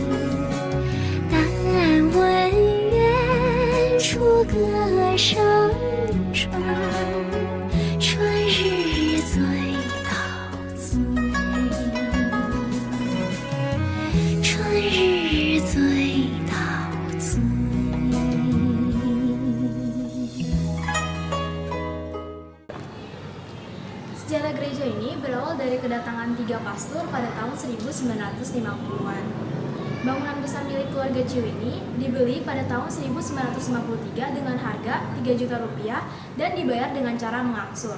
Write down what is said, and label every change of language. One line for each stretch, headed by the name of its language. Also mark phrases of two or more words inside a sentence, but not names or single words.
Chinese: 但闻远处歌声传，春日醉倒醉。春日醉倒醉。
Indonesian: Sejarah gereja ini berawal dari kedatangan 3 pastor pada tahun 1950-an. Bangunan besar milik keluarga Chiu ini dibeli pada tahun 1953 dengan harga 3 juta rupiah dan dibayar dengan cara mengangsur.